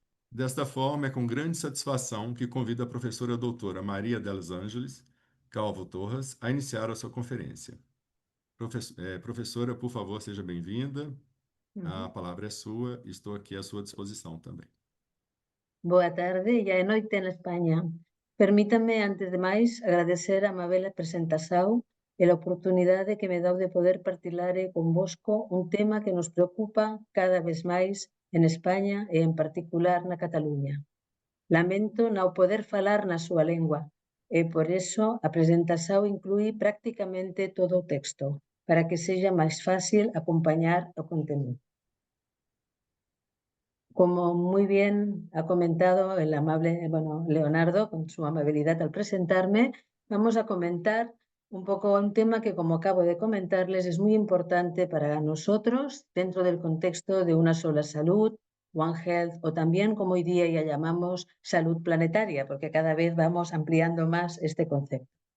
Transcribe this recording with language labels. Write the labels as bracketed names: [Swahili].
[Portuguese] Desta forma, é com grande satisfação que convido a professora doutora Maria Delos Angeles Calvo Torres a iniciar a sua conferência. Professora, por favor, seja bem-vinda. A palavra é sua, estou aqui à sua disposição também. [Galician] Boa tarde, ya é noite en España. Permítanme, antes de máis, agradecer a amabel presentación e a oportunidade que me dá de poder partilhar convosco un tema que nos preocupa cada vez máis en España e en particular na Cataluña. Lamento non poder falar na súa lengua e por eso a presentación inclui prácticamente todo o texto para que sexa máis fácil acompañar o conteúdo. [Spanish] Como muy bien ha comentado el amable, Leonardo, con su amabilidad al presentarme, vamos a comentar un poco un tema que, como acabo de comentarles, es muy importante para nosotros dentro del contexto de una sola salud, One Health, o también, como hoy día ya llamamos, salud planetaria, porque cada vez vamos ampliando más este concepto.